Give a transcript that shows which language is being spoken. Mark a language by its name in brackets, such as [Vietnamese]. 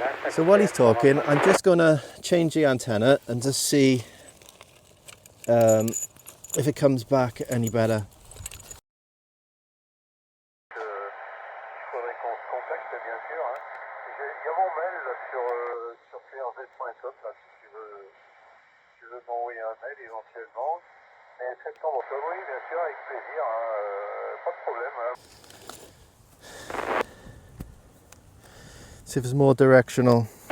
[English] So while he's talking, I'm just going to change the antenna and just see if it comes back any better. [French] Il faudrait qu'on se contacte, bien sûr. Il y a mon mail là, sur crz.com, là, si tu veux m'envoyer un mail éventuellement. Mais septembre-octobre, oui, bien sûr, avec plaisir, pas de problème. [English] See if it's more directional.